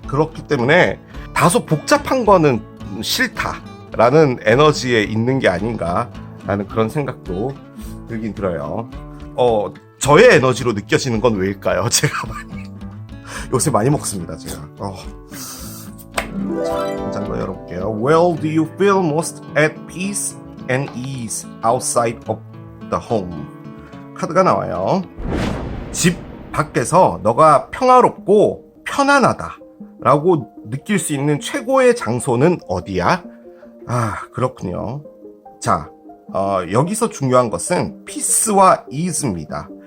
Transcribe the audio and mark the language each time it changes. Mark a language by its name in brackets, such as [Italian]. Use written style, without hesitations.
[Korean] 그렇기 때문에 다소 복잡한 거는 싫다라는 에너지에 있는 게 아닌가라는 그런 생각도 들긴 들어요. 저의 에너지로 느껴지는 건 왜일까요? 제가 요새 많이 먹습니다, 제가. 자, 한 장 더 열어볼게요. [English] Where do you feel most at peace and ease outside of the home? [Korean] 카드가 나와요. 집 밖에서 너가 평화롭고 편안하다 라고 느낄 수 있는 최고의 장소는 어디야? 그렇군요. 자, 여기서 중요한 것은 peace와 ease입니다.